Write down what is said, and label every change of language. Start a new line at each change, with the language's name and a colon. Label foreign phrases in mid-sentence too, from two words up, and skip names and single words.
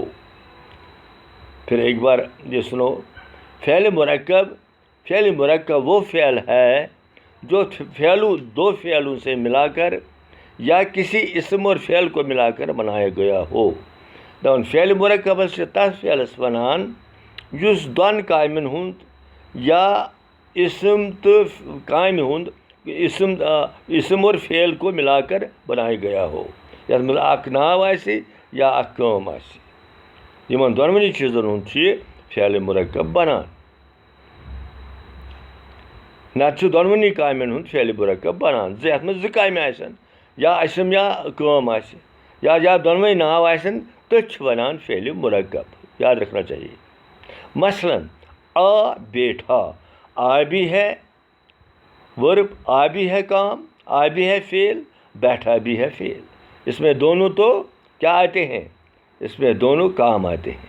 Urdu: پھر ایک بار یہ سنو. فعل مرکب وہ فعل ہے جو دو فعلوں سے ملا کر یا کسی اسم اور فعل کو ملا کر بنایا گیا ہو.
Kashmiri: دپان فعل مرکب چھِ تتھ فعلس ونان یُس دۄن کامٮ۪ن ہُنٛد یا اسم تو کامہِ ہُنٛد
Urdu: اسم اور فعل کو ملا کر بنایا گیا ہو.
Kashmiri: یتھ منٛز اکھ ناو آسہِ یا اکھ کٲم آسہِ. یِمن دۄنوٕنی چیٖزن ہُنٛد چھُ یہِ فعل مرکب بنان. نتہٕ چھُ دۄنوٕنی کامٮ۪ن ہُنٛد فعل مرکب بنان. یتھ منٛز زٕ کامہِ آسن, یا اسم یا کٲم آسہِ, یا دۄنوَے ناو آسن, تٔتھۍ چھِ ونان فعل مرکب.
Urdu: یاد رکھنا چاہیے. مثلاً آ بیٹھا. آ بھی ہے ورب, آ بھی ہے کام, آ بھی ہے فعل, بیٹھا بھی ہے فعل. اس میں دونوں تو کیا آتے ہیں, اس میں دونوں کام آتے ہیں.